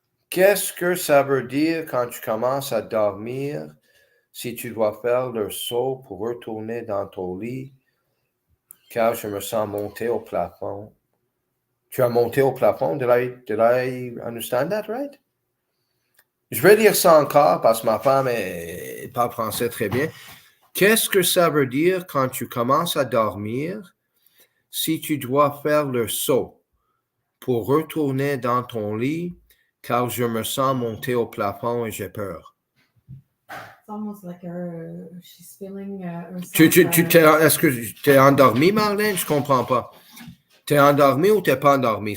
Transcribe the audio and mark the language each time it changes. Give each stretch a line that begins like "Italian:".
French: Qu'est-ce que ça veut dire quand tu commences à dormir, si tu dois faire le saut pour retourner dans ton lit, car je me sens monter au plafond? Tu as monté au plafond?
English: Did I understand that right?
French: Je vais lire ça encore parce que ma femme parle français très bien. Qu'est-ce que ça veut dire quand tu commences à dormir, si tu dois faire le saut pour retourner dans ton lit, car je me sens monter au plafond et j'ai peur?
English: It's almost like she's feeling herself.
French: Est-ce que tu es endormi, Marlène? Je comprends pas. T'es endormi ou t'es pas endormi?